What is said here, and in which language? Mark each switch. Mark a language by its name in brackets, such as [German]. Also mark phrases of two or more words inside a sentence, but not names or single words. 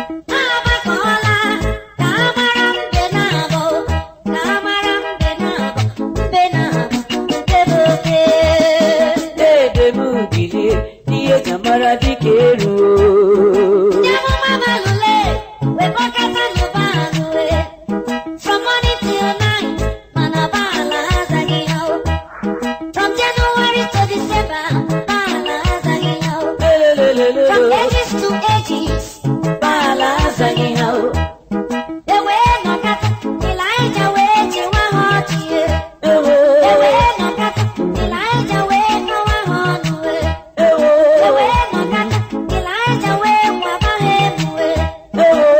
[Igbo] Ha agbakọọla ka a mara mbe na-abụ, ka a mara mbe na-abụ, mbe na-abụ, nke bụ oke. Ede m bilie, ihe eji mara dike eruo. Ndị amụma Baal lee, wekọkọta nụ Baal lee. [English] From morning till night, [Igbo] mana Baal azaghị ha o. [English] From January to December, [Igbo] Baal azaghị ha o. Lelelelele. [English] From ages to ages, [Igbo] Baal azaghị ha o. e wee nọkata, Elijah wee chịwa ha ọchị, e. Ewo. E wee nọkata, Elijah wee kọwa ha ọnụ, e. Ewo. E wee nọkata, Elijah wee kwaba ha emu, e. Ewo.